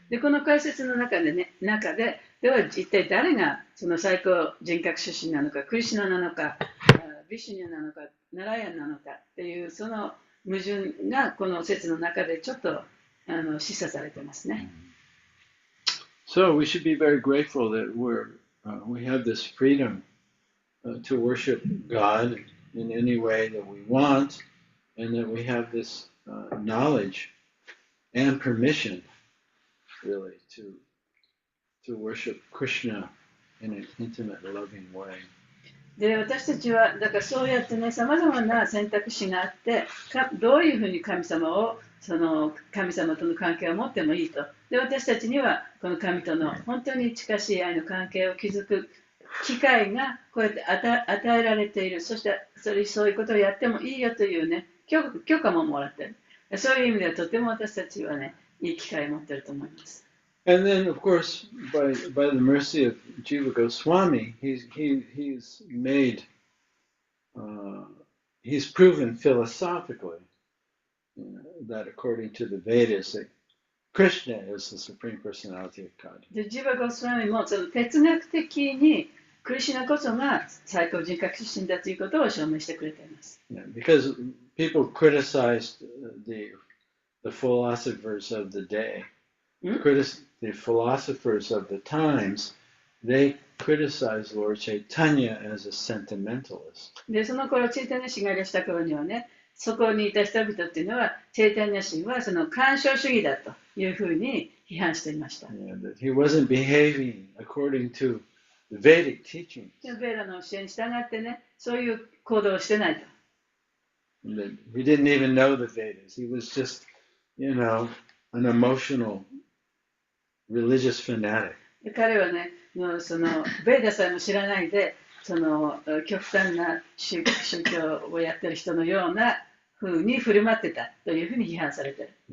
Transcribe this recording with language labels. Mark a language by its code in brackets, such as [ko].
[ja] で、この解説の中で、では一体誰がその最高人格出身なのか、クリシュナなのか、ビシュニャなのか、ナラヤンなのかっていうその矛盾がこの説の中でちょっと示唆されてますね。 [en] So we should be very grateful that we have this freedom to worship God in any way that we want, and that we have this knowledge and permission, really, to worship Krishna in an intimate, loving way. [ja] で、私たちはだからそうやってね、さまざまな選択肢があって、どういうふうに神様との関係を持ってもいいと。で、私たちにはこの神との本当に近しい愛の関係を築く機会がこうやって与えられている。そしてそういうことをやってもいいよというね、許可ももらっている。そういう意味ではとても私たちはね、いい機会を持っていると思います。 [en] And then, of course, by the mercy of Jiva Goswami, he's made, he's proven philosophically that according to the Vedas, that Krishna is the Supreme Personality of God. [ja] で、ジーバ・ゴスワミもその哲学的にクリシュナこそが最高人格出身だということを証明してくれています。 [en] Yeah, because people criticized the philosophers of the day. The philosophers of the times, they criticized Lord Chaitanya as a sentimentalist. [ja] で、その頃チェイタニャ神がいらした頃にはね、そこにいた人々っていうのはチェイタニャ神はその干渉主義だというふうに批判していました。 [en] Yeah, that he wasn't behaving according to the Vedic teachings. [ja] ベーラの教えに従ってね、そういう行動をしてないと。 [en] That he didn't even know the Vedas. He was just, an emotional religious fanatic. [ja] で彼はね、のそのベーダさえも知らないでその極端な宗教をやってる人のような風に振る舞ってたというふうに批判されてる。